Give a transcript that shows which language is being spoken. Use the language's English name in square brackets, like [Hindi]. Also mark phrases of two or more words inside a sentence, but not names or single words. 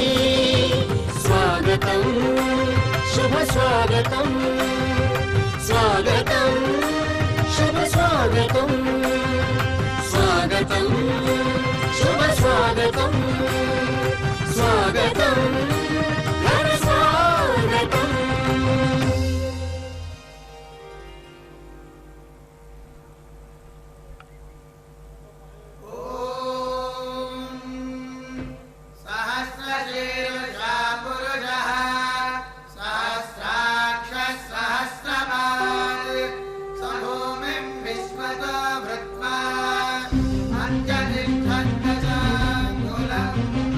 [Telugu] స్వాగతం శుభ స్వాగతం స్వాగతం శుభ స్వాగతం స్వాగతం శుభ స్వాగతం స్వాగతం ఘన స్వాగతం. [Sanskrit] सहस्रशीर्षा पुरुषः सहस्राक्षः सहस्रपात् स भूमिं विश्वतो भृत्वा अञ्जनिष्ठन्नचाङ्गुलम्.